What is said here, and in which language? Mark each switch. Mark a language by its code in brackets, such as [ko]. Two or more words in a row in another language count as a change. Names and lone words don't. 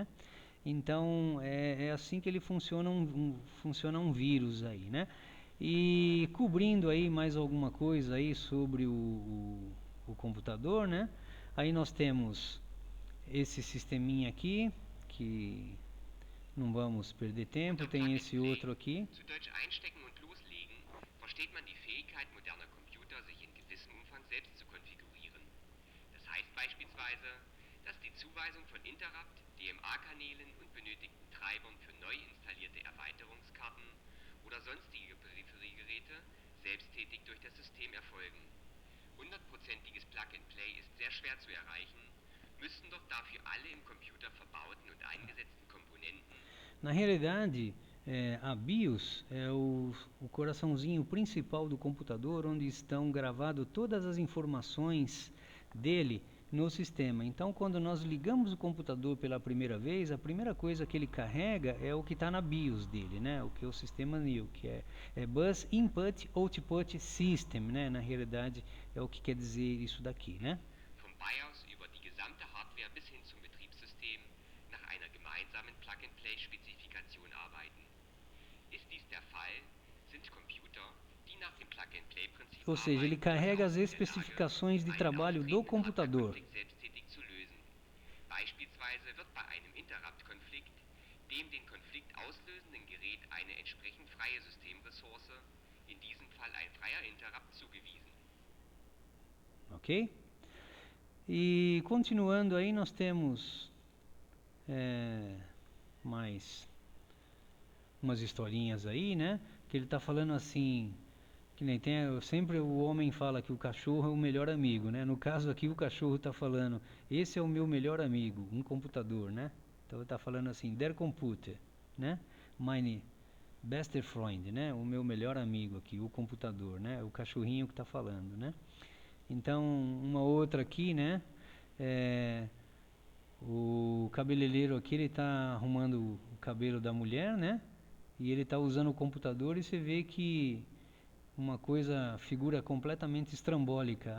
[pt] Então, é assim que ele funciona funciona um vírus aí, né? E cobrindo aí mais alguma coisa aí sobre o computador, né? Aí nós temos esse sisteminha aqui, que não vamos perder tempo, tem esse outro aqui. [de] Zu Deutsch einstecken und loslegen versteht man die Fähigkeit moderner Computer, sich in gewissem Umfang selbst zu konfigurieren. Das heißt beispielsweise, dass die Zuweisung von Interrupt, DMA-Kanälen und benötigten Treibern für neu installierte Erweiterungskarten oder sonstige Peripheriegeräte selbsttätig durch das System erfolgen. 100%iges Plug-and-Play ist sehr schwer zu erreichen, müssten doch dafür alle im Computer verbauten und eingesetzten Komponenten. [pt] Na realidade, a BIOS é o coraçãozinho principal do computador, onde estão gravadas todas as informações dele no sistema. Então, quando nós ligamos o computador pela primeira vez, a primeira coisa que ele carrega é o que está na BIOS dele, né? O que é o sistema NIL, que é [en] Bus Input Output System, [pt] né? Na realidade, é o que quer dizer isso daqui, né? [de] Vom BIOS über die gesamte Hardware bis hin zum Betriebssystem nach einer gemeinsamen Plug-and-Play-Spezifikation arbeiten. Ist dies der Fall, sind Computer, die nach dem Plug-and-Play-Prinzip [pt] Ou seja, ele carrega as especificações de trabalho do computador. [de] selbsttätig zu lösen. Beispielsweise wird bei einem Interrupt-Konflikt dem den Konflikt auslösenden Gerät eine entsprechend freie Systemressource, in diesem Fall ein freier Interrupt, zugewiesen. [pt] Ok? E continuando aí, nós temos mais umas historinhas aí, né? Que ele está falando assim, que nem tem, sempre o homem fala que o cachorro é o melhor amigo, né? No caso aqui o cachorro está falando, esse é o meu melhor amigo, um computador, né? Então ele está falando assim, [de] der Computer, né? Meine bester Freund, [pt] né? O meu melhor amigo aqui, o computador, né? O cachorrinho que está falando, né? Então, uma outra aqui, né? O cabeleireiro aqui, ele está arrumando o cabelo da mulher, né? E ele está usando o computador e você vê que uma coisa, figura completamente estrambólica.